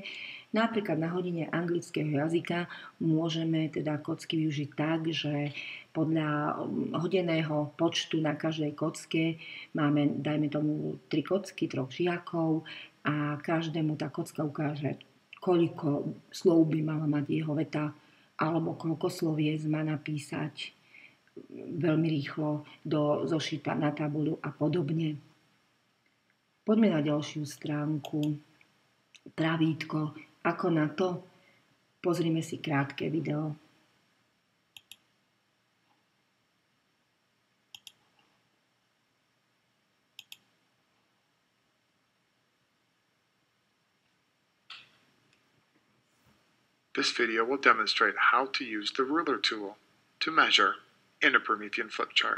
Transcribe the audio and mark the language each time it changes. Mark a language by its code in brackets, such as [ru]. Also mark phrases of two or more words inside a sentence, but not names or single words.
[sk] Napríklad na hodine anglického jazyka môžeme teda kocky využiť tak, že podľa hodeného počtu na každej kocke máme, dajme tomu, 3 kocky, 3 žiakov a každému tá kocka ukáže, koľko slov by mala mať jeho veta alebo koľko sloviec má napísať veľmi rýchlo do zošita na tabuľu a podobne. Poďme na ďalšiu stránku. Pravítko. Ako na to? Pozrime si krátke video. [en] This video will demonstrate how to use the ruler tool to measure in a Promethean flip chart.